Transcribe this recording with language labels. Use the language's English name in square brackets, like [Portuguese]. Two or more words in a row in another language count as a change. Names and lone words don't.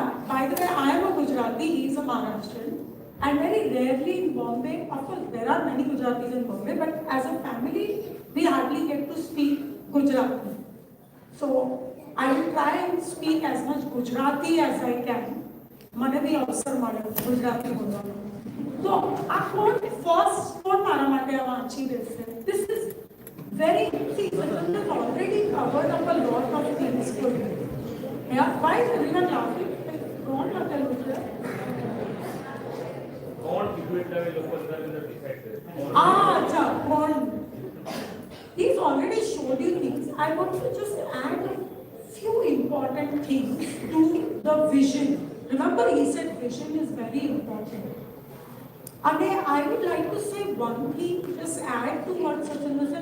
[English] By the way, I am a Gujarati, he is a Maharashtrian. And very rarely in Bombay, of course there are many Gujaratis in Bombay, but as a family, we hardly get to speak Gujarati. So I will try and speak as much Gujarati as I can. [Gujarati] મને બી અવસર મળે ગુજરાતી બોલવાનો. તો આ કોણ ફર્સ્ટ કોણ મારા માટે આ વાંચી દેશે? [English] This is very easy. Sachandra has already covered up a lot of things for you. Yeah, why is everyone laughing? [Gujarati] કોણ લખેલું છે? [English] Acha, he's already showed you things. I want to just add a few important things to the vision. Remember, he said vision is very important. And I would like to say one thing, just add to what Sachandra said.